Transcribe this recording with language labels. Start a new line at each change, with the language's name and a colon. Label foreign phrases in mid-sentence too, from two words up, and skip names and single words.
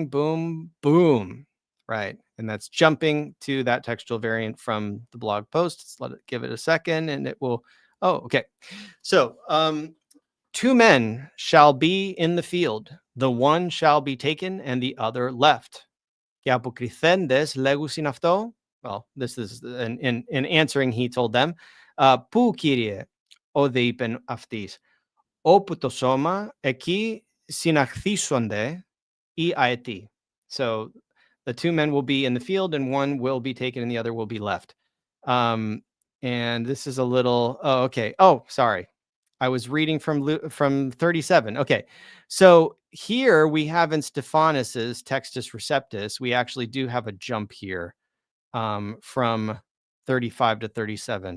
English: Boom, boom. Right. And that's jumping to that textual variant from the blog post. Let's give it a second and it will. Oh, okay. So 2 men shall be in the field. The one shall be taken and the other left.
Greek: και αποκριθέντες λέγουσιν αυτό.
English: Well, this is in answering, he told them,
Greek: πού κύριε, όδε είπεν αυτής, όπου το σώμα, εκεί συναχθήσονται οι αετοί.
English: So the two men will be in the field and one will be taken and the other will be left. And this is a little, oh, okay. Oh, sorry. I was reading from 37. Okay. So here we have in Stephanus's Textus Receptus, we actually do have a jump here from 35 to 37.